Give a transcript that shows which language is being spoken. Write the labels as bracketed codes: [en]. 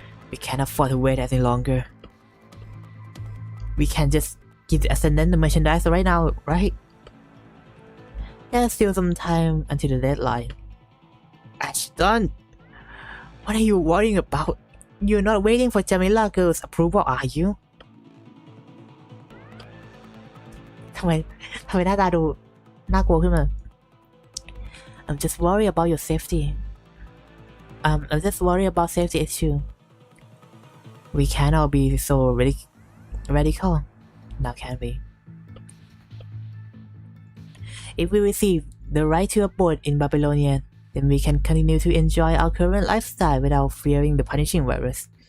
[en] We can't afford to wait any longer. We can just give the Ascendant the merchandise right now, right? There's still some time until the deadline. Ashton! What are you worrying about? You're not waiting for Jamila girl's approval, are you? [th] ทำไมหน้าตาดูน่ากลัวขึ้นมา [en] I'm just worried about your safety. I'm just worried about safety issue. We can't all be so radical, now can we? If we receive the right to abode in Babylonia, then we can continue to enjoy our current lifestyle without fearing the punishing virus.